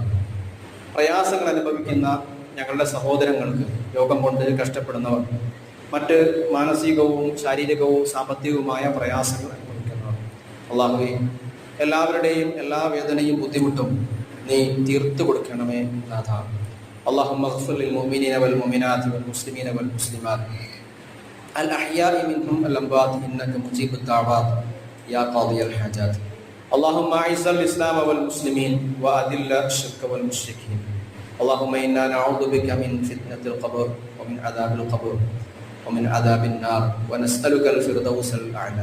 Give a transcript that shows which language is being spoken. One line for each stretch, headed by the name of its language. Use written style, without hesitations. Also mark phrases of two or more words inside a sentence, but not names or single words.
Malayalam: പ്രയാസങ്ങൾ അനുഭവിക്കുന്ന ഞങ്ങളുടെ സഹോദരങ്ങൾക്ക്, രോഗം കൊണ്ട് കഷ്ടപ്പെടുന്നവർ, മറ്റ് മാനസികവും ശാരീരികവും സാമ്പത്തികവുമായ പ്രയാസങ്ങൾ അനുഭവിക്കുന്നവർ, അല്ലാഹുവേ എല്ലാവരുടെയും എല്ലാ വേദനയും ബുദ്ധിമുട്ടും നീ തീർത്തു കൊടുക്കണമേ നാഥ.
Arabic: اللهم اغفر للمؤمنين والمؤمنات والمسلمين والمسلمات الأحياء منهم الأموات إنك مجيب الدعوات يا قاضي الحاجات. اللهم أعز الإسلام والمسلمين وأذل الشرك والمشركين. اللهم إنا نعوذ بك من فتنة القبر ومن عذاب القبر ومن عذاب النار ونسألك الفردوس الأعلى.